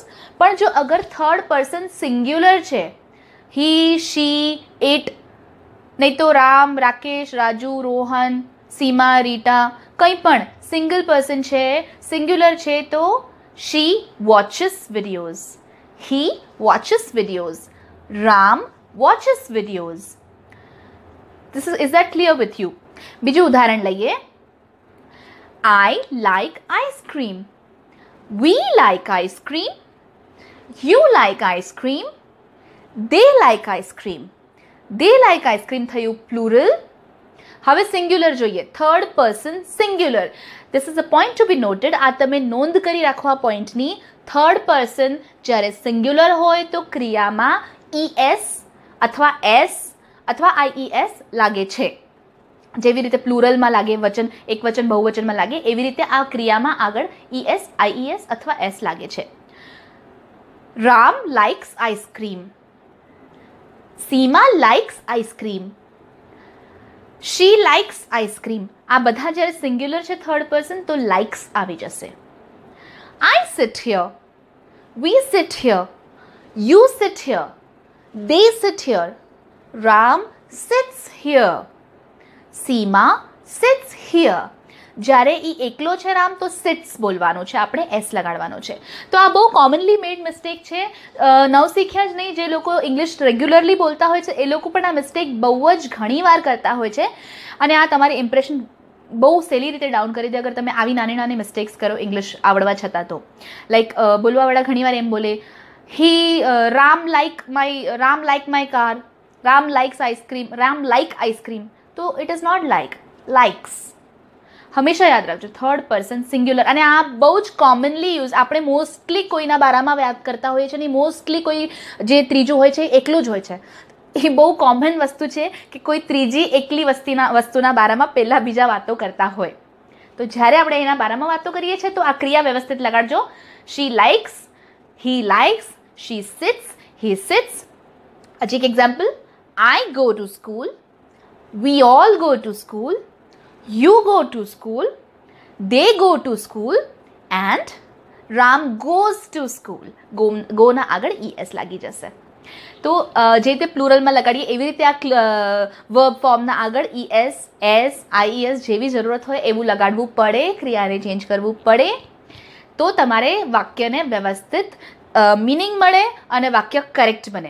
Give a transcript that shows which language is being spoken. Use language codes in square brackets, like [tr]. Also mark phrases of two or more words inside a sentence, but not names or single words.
[gu] પણ જો અગર [en] third person singular [gu] છે, [en] he, she, it, [gu] નહીં તો રામ, રાકેશ, રાજુ, રોહન, સીમા, રીટા, કંઈ પણ [en] single person [gu] છે, સિંગ્યુલર છે, તો [en] she watches videos, he watches videos, [gu] રામ [en] watches videos. Is that clear with you? [gu] બીજું ઉદાહરણ લઈએ. [en] I like ice cream. We like ice cream. You like ice cream. They like ice cream. They like ice cream [gu] થયું પ્લુરલ. હવે સિંગ્યુલર જોઈએ. [en] third person singular. This is a point to be noted. [gu] આ તમે નોંધ કરી રાખો આ પોઈન્ટની. થર્ડ પર્સન જ્યારે સિંગ્યુલર હોય તો ક્રિયામાં es અથવા એસ અથવા આઈઈએસ લાગે છે. જેવી રીતે પ્લુરલમાં લાગે વચન, એક વચન બહુવચનમાં લાગે, એવી રીતે આ ક્રિયામાં આગળ ઈએસ, આઈઈએસ અથવા એસ લાગે છે. [en] Ram likes ice cream, Seema likes ice cream, she likes ice cream. [gu] આ બધા જ્યારે સિંગ્યુલર છે [en] third person [gu] તો લાઇક્સ આવી જશે. [en] I sit here, we sit here, you sit here, they sit here. Ram sits here. Seema sits here. [gu] જ્યારે એ એકલો છે રામ તો સિટ્સ બોલવાનું છે, આપણે એસ લગાડવાનો છે. તો આ બહુ [en] commonly made mistake [gu] છે. નવશીખ્યા જ નહીં, જે લોકો [en] English regularly [gu] બોલતા હોય છે એ લોકો પણ આ મિસ્ટેક બહુ જ ઘણી વાર કરતા હોય છે અને આ તમારી ઇમ્પ્રેશન બહુ સહેલી રીતે ડાઉન કરી દે અગર તમે આવી નાની નાની મિસ્ટેક્સ કરો ઇંગ્લિશ આવડવા છતાં. તો લાઈક બોલવાવાળા ઘણીવાર એમ બોલે [en] Ram like my car, Ram likes ice cream, Ram like ice cream. [gu] તો [en] it is not like, likes. [gu] હંમેશા યાદ રાખજો [en] third person singular. [gu] અને આ બહુ જ [en] commonly use [gu] આપણે મોસ્ટલી કોઈના બારામાં વાત કરતા હોઈએ છીએ અને મોસ્ટલી કોઈ જે ત્રીજું હોય છે એ એકલું જ હોય છે. એ બહુ કોમન વસ્તુ છે કે કોઈ ત્રીજી એકલી વસ્તુના બારામાં પહેલાં બીજા વાતો કરતા હોય. તો જ્યારે આપણે એના બારામાં વાતો કરીએ છીએ તો આ ક્રિયા વ્યવસ્થિત લગાડજો. [en] she likes, he likes, she sits, he sits. [gu] હજી એક એક્ઝામ્પલ. [en] I go to school, we all go to school, you go to school, they go to school and Ram goes to school. [gu] go ના આગળ es લાગી જશે. તો જે રીતે પ્લુરલમાં લગાડીએ એવી રીતે આ [en] verb formના [gu] આગળ es, s, ies જેવી જરૂરત હોય એવું લગાડવું પડે, ક્રિયાને ચેન્જ કરવું પડે તો તમારે વાક્યને વ્યવસ્થિત મિનિંગ મળે અને વાક્ય કરેક્ટ બને.